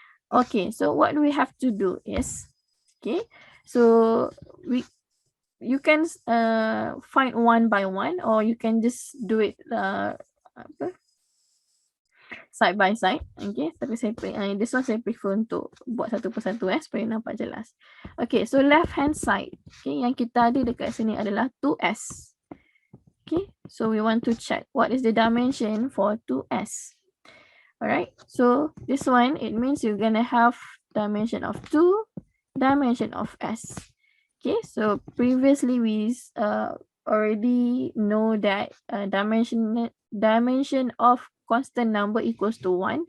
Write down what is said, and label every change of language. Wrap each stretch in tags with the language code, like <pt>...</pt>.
<en>Okay, so what we have to do is, okay, so you can find one by one, or you can just do it side by side.</en> <ms>Okay, tapi saya</ms> <en>this one</en> <ms>saya prefer untuk buat satu persatu supaya nampak jelas.</ms> <en>Okay, so left hand side, okay,</en> <ms>yang kita ada dekat sini adalah 2s.</ms> <en>Okay, so we want to check what is the dimension for 2s. Alright, so this one, it means you're gonna have dimension of 2, dimension of s. Okay, so previously we already know that dimension of constant number equals to 1.</en>